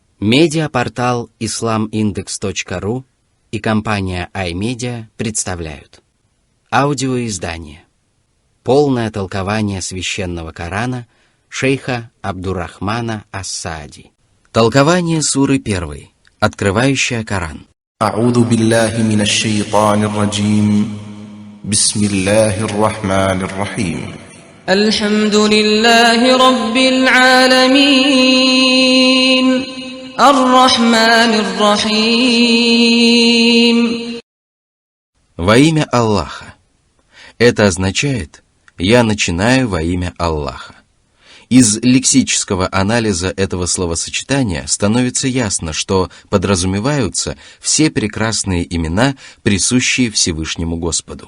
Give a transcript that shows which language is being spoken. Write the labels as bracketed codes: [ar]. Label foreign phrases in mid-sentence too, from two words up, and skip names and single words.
[ru] Медиапортал islamindex.ru и компания iMedia представляют аудиоиздание «Полное толкование священного Корана» шейха Абдуррахмана ас-Саади. Толкование суры 1, открывающая Коран. [ar] أعوذ بالله من الشيطان الرجيم بسم الله الرحمن الرحيم الحمد لله رب العالمين الرحمن الرحيم. [ru] Во имя Аллаха. Это означает «я начинаю во имя Аллаха». Из лексического анализа этого словосочетания становится ясно, что подразумеваются все прекрасные имена, присущие Всевышнему Господу.